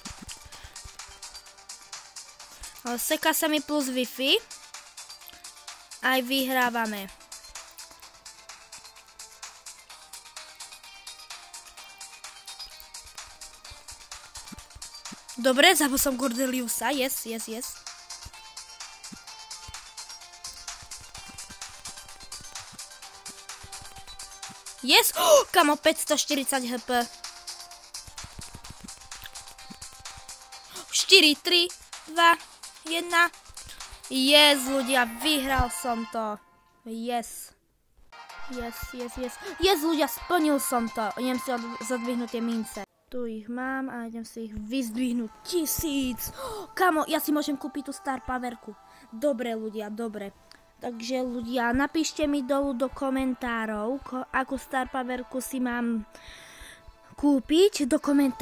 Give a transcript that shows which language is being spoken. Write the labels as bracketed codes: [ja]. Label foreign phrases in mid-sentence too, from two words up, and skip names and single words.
[sk] Seká sa mi plus Wi-Fi. Aj vyhrávame. Dobre, zabil som Cordeliusa, yes. Yes! Kamo, 540 HP. 4, 3, 2, 1. Yes, ľudia, vyhral som to. [en] Yes. Yes, [sk] ľudia, splnil som to. Idem si zadvihnúť tie mince. Tu ich mám a idem si ich vyzdvihnúť 1000. Kamo, ja si môžem kúpiť tú Star Powerku. Dobre, ľudia, dobre. Takže ľudia, napíšte mi dolu do komentárov, akú Star Powerku si mám kúpiť do komentárov.